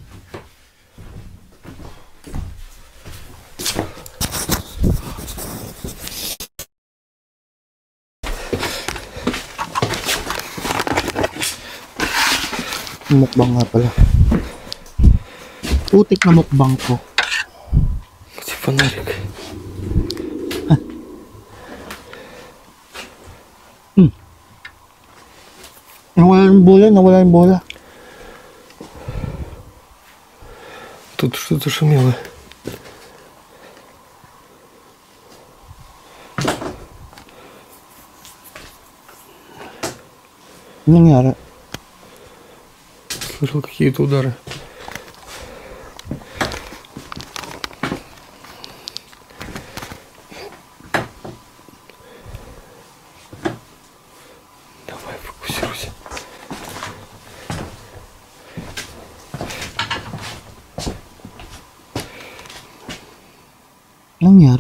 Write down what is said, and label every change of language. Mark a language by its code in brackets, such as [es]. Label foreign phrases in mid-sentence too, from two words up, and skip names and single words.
[tl] Mukbang nga pala. Putik na mukbang ko. [ru] Где фонарик? [tl] Nawala yung bola. [ru] Тут что-то шумело. [tl] Ano nangyari? [ru] Слышал какие-то удары. Давай, фокусируйся. [tl] Ano nangyari?